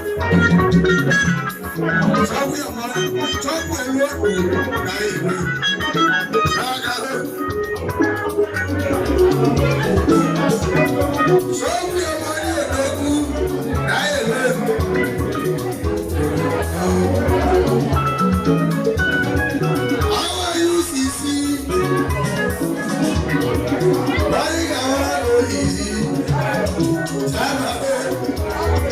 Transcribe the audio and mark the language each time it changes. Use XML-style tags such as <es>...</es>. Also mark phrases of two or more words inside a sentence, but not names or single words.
<en>Thank you.</en> <ig>Chọpụ ya mma, chọpụ elu ọkụ na igwe. Aga hụ. Chọpụ ya mma dị odogwu na igwe.</ig> <en>How are you, Sisi? Why you gonna go easy? Time</en>